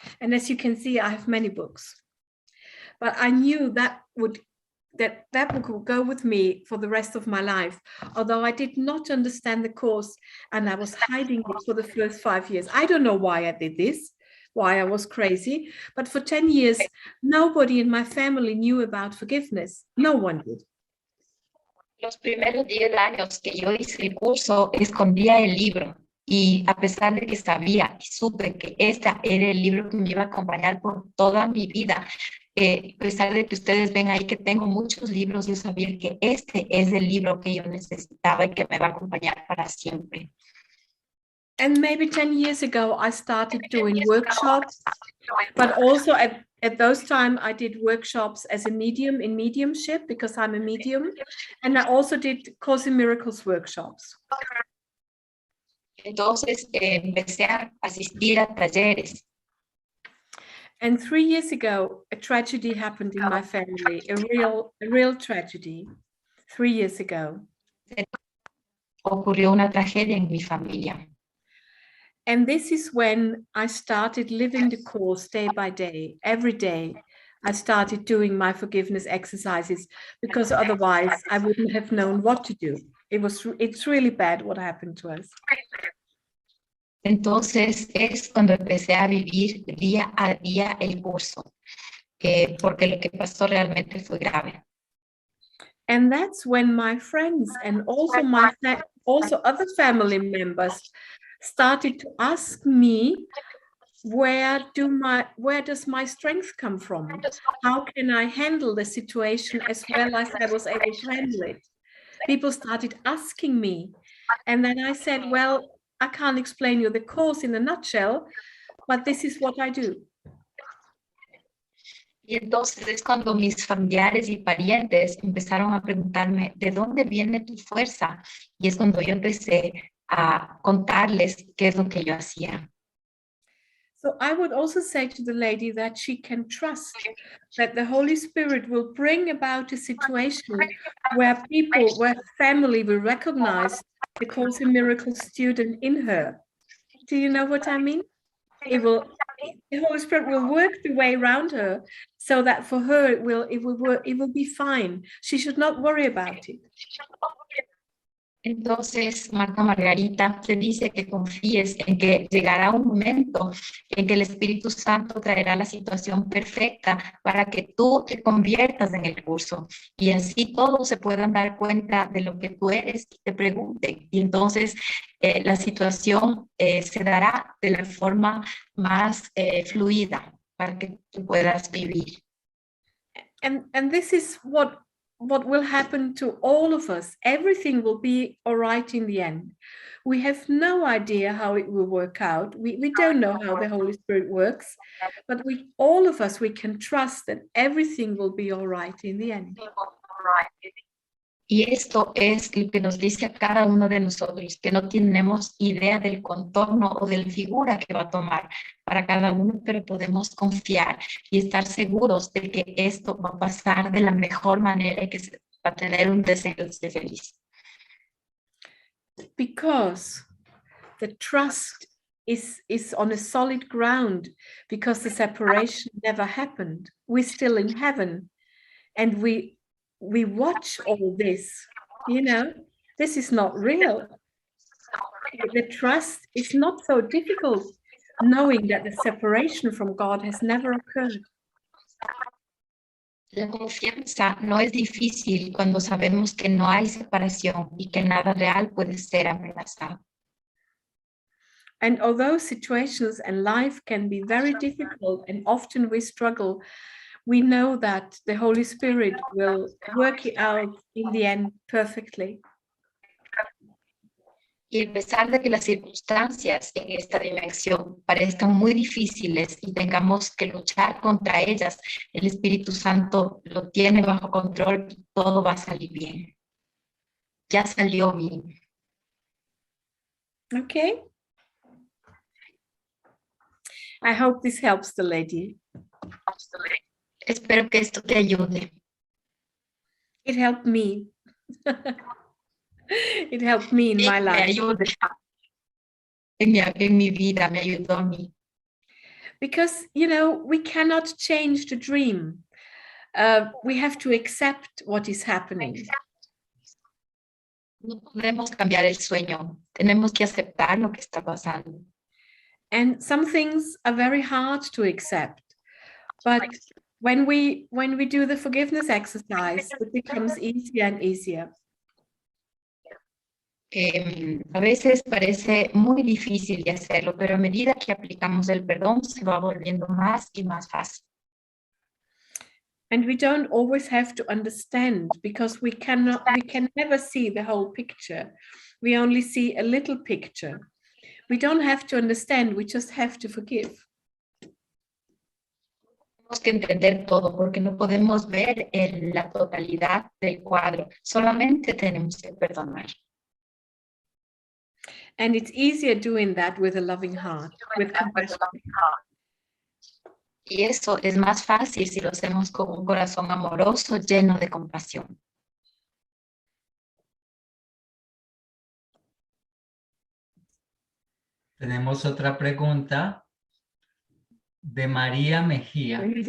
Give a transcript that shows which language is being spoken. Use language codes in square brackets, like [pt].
[en] And as you can see, I have many books, but I knew that book would go with me for the rest of my life, although I did not understand the course and I was hiding it for the first 5 years. I don't know why I did this, why I was crazy, but for 10 years, nobody in my family knew about forgiveness. No one did. [es] Los primeros 10 años que yo hice el curso, escondía el libro y a pesar de que sabía y supe que este era el libro que me iba a acompañar por toda mi vida, a pesar de que ustedes ven ahí que tengo muchos libros, yo sabía que este es el libro que yo necesitaba y que me va a acompañar para siempre. [en] And maybe 10 years ago, I started doing workshops, but also at those times, I did workshops as a medium in mediumship because I'm a medium. And I also did Course in Miracles workshops. [es] Entonces empecé a asistir a talleres. [en] And 3 years ago, a tragedy happened in my family, a real tragedy, 3 years ago. [es] Ocurrió una tragedia en mi familia. [en] And this is when I started living the course day by day, every day. I started doing my forgiveness exercises because otherwise I wouldn't have known what to do. It's really bad what happened to us. [es] Entonces es cuando empecé a vivir día a día el curso, porque lo que pasó realmente fue grave. [en] And that's when my friends and also other family members started to ask me, where does my strength come from? How can I handle the situation as well as I was able to handle it? People started asking me, and then I said, well, I can't explain you the course in a nutshell, but this is what I do. [es] Y entonces es cuando mis familiares y parientes empezaron a preguntarme, ¿de dónde viene tu fuerza? Y es cuando yo empecé a contarles qué es lo que yo hacía. [en] So I would also say to the lady that she can trust that the Holy Spirit will bring about a situation where family will recognize the Course in Miracles student in her. Do you know what I mean? The Holy Spirit will work the way around her so that for her it will be fine. She should not worry about it. [es] Entonces, Marta Margarita te dice que confíes en que llegará un momento en que el Espíritu Santo traerá la situación perfecta para que tú te conviertas en el curso y así todos se puedan dar cuenta de lo que tú eres y te pregunten. Y entonces la situación se dará de la forma más fluida para que tú puedas vivir. [en] And this is what will happen to all of us. Everything will be all right in the end. We have no idea how it will work out. We don't know how the Holy Spirit works, but all of us, we can trust that everything will be all right in the end. [es] Y esto es lo que nos dice a cada uno de nosotros, que no tenemos idea del contorno o de la figura que va a tomar para cada uno, pero podemos confiar y estar seguros de que esto va a pasar de la mejor manera y que se va a tener un desenlace feliz. [en] Because the trust is on a solid ground, because the separation never happened. We're still in heaven, and we watch all this, this is not real. The trust is not so difficult, knowing that the separation from God has never occurred. [es] La confianza no es difícil cuando sabemos que no hay separación y que nada real puede ser amenazado. [en] And although situations and life can be very difficult and often we struggle, we know that the Holy Spirit will work it out in the end perfectly. [es] Y a pesar de que las circunstancias en esta dimensión parezcan muy difíciles y tengamos que luchar contra ellas, el Espíritu Santo lo tiene bajo control y todo va a salir bien. Ya salió bien. [en] Okay. I hope this helps the lady. [es] Espero que esto te ayude. [en] It helped me. It helped me in my life. [es] Me ayude. En mi vida me ayudó a mí. [en] Because, we cannot change the dream. We have to accept what is happening. [es] No podemos cambiar el sueño. Tenemos que aceptar lo que está pasando. [en] And some things are very hard to accept. But when we do the forgiveness exercise, it becomes easier and easier. [es] A veces parece muy difícil de hacerlo, pero a medida que aplicamos el perdón se va volviendo más y más fácil. [en] And we don't always have to understand, because we can never see the whole picture. We only see a little picture. We don't have to understand, we just have to forgive. [es] Tenemos que entender todo porque no podemos ver la totalidad del cuadro. Solamente tenemos que perdonar. [en] And it's easier doing that with a loving heart, with compassion. [es] Y eso es más fácil si lo hacemos con un corazón amoroso, lleno de compasión. Tenemos otra pregunta de María Mejía.